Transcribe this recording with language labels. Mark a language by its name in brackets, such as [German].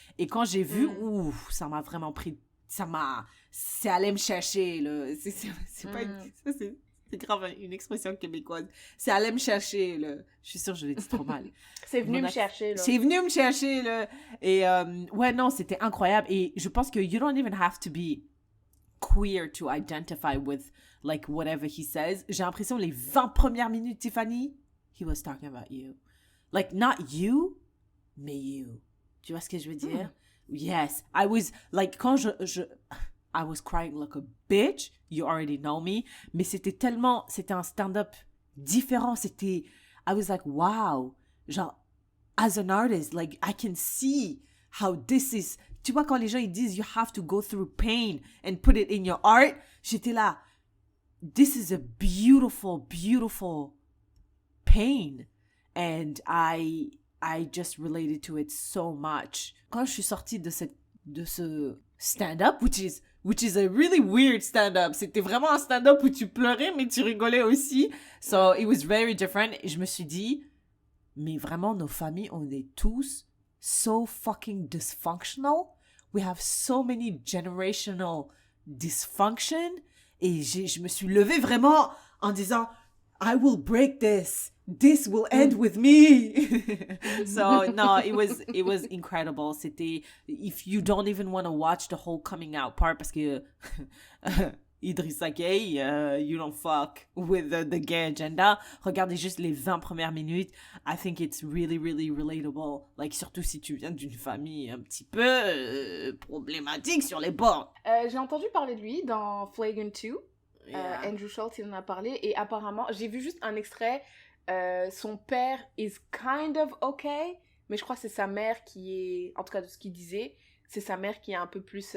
[French] Et quand j'ai vu, ça m'a vraiment pris, c'est allé me chercher, là. C'est pas, c'est grave une expression québécoise. C'est allé me chercher, là. Je suis sûre que je l'ai dit trop mal. C'est venu me chercher, là. C'est venu me chercher, là. Et ouais, non, c'était incroyable. Et je pense que [English] you don't even have to be queer to identify with like whatever he says. [French] J'ai l'impression les 20 premières minutes, Tiffany, [English] he was talking about you. Like not you, [French] mais [English] you. [French] Tu vois ce que je veux dire? [English] Yes. I was like [French] quand [English] I was crying like a bitch. You already know me. [French] Mais c'était un stand-up différent. [English] I was like, wow. [French] Genre, [English] as an artist, like I can see how this is. [French] Tu vois, quand les gens ils disent [English] you have to go through pain and put it in your art, [French] j'étais là, [English] this is a beautiful, beautiful pain. And I just related to it so much. [French] Quand je suis sortie de ce stand-up, [English] which is a really weird stand-up. [French] C'était vraiment un stand-up où tu pleurais, mais tu rigolais aussi. [English] So it was very different. [French] Et je me suis dit, mais vraiment, nos familles, on est tous [English] so fucking dysfunctional. We have so many generational dysfunction. [French] Et je me suis levée vraiment en disant, [English] I will break this. This will end with me. So, no, it was incredible. [French] C'était, [English] if you don't even want to watch the whole coming out part, [French] parce que [English] Idrissa Gueye, you don't fuck with the gay agenda. [French] Regardez juste les 20 premières minutes. [English] I think it's really, really relatable. Like, [French] surtout si tu viens d'une famille un petit peu problématique sur les bords. J'ai entendu parler de lui dans Flagrant 2. [English] Yeah. [French] Andrew Schultz, il en a parlé. Et apparemment, j'ai vu juste un extrait. Son père is kind of okay. Mais je crois que c'est sa mère qui est... En tout cas, de ce qu'il disait, c'est sa mère qui est un peu plus...